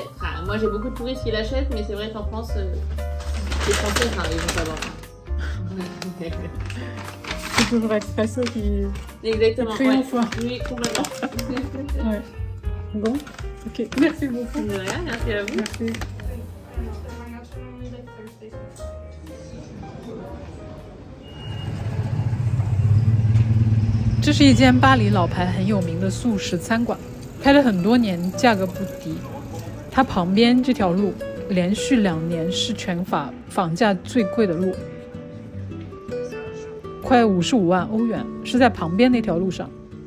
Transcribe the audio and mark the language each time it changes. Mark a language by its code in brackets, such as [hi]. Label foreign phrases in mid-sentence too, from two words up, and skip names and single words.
[fr] Enfin, moi, j'ai beaucoup de touristes qui l'achètent, mais c'est vrai qu'en France, les Français, enfin, ils vont pas boire. C'est toujours Expresso qui... Exactement, triomphe. Ouais. Oui, complètement. Ouais. Bon, ok. Merci beaucoup. De rien, merci à vous. Merci. [zh] 這是一間巴黎老牌很有名的素食餐館，開了很多年，價格不低。它旁邊這條路連續2年是全法房價最貴的路，快55萬歐元，是在旁邊那條路上。